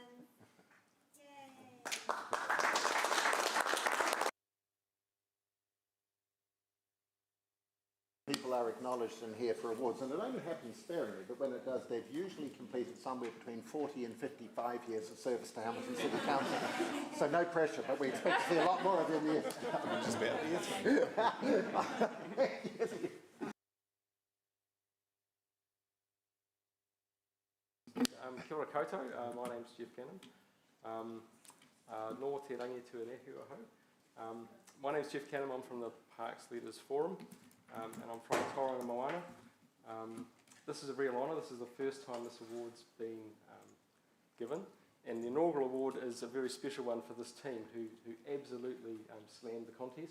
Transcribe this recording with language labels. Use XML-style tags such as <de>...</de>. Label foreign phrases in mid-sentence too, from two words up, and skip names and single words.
<en>People are acknowledged in here for awards, and it only happens sparingly, but when it does, they've usually completed somewhere between 40 and 55 years of service to Hamilton City Council. So no pressure, but we expect to see a lot more of you in the years. Just about the Yes.</en> <mi>Kia ora koutou,</mi> <en>my name's Jeff Cannon.</en> <mi>Nō te rangi tuarehu aho.</mi> <en>My name's Jeff Cannon, I'm from the Parks Leaders Forum, and I'm from Tauranga Moana. This is a real honour. This is the first time this award's been given, and the inaugural award is a very special one for this team who absolutely slammed the contest.</en>